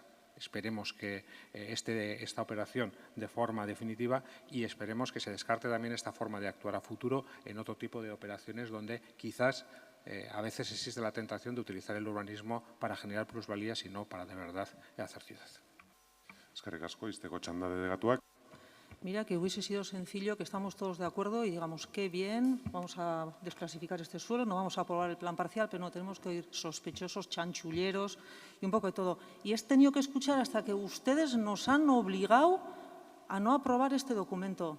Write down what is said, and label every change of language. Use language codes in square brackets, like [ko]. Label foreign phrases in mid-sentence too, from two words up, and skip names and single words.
[es] Esperemos que esta operación de forma definitiva y esperemos que se descarte también esta forma de actuar a futuro en otro tipo de operaciones donde quizás a veces existe la tentación de utilizar el urbanismo para generar plusvalías y no para de verdad hacer ciudad. [eu] Eskerrik asko, izteko txanda delegatuak. [es] Mira, que hubiese sido sencillo, que estamos todos de acuerdo y digamos, qué bien, vamos a desclasificar este suelo, no vamos a aprobar el plan parcial, pero no tenemos que oír sospechosos, chanchulleros y un poco de todo. Y he tenido que escuchar hasta que ustedes nos han obligado a no aprobar este documento.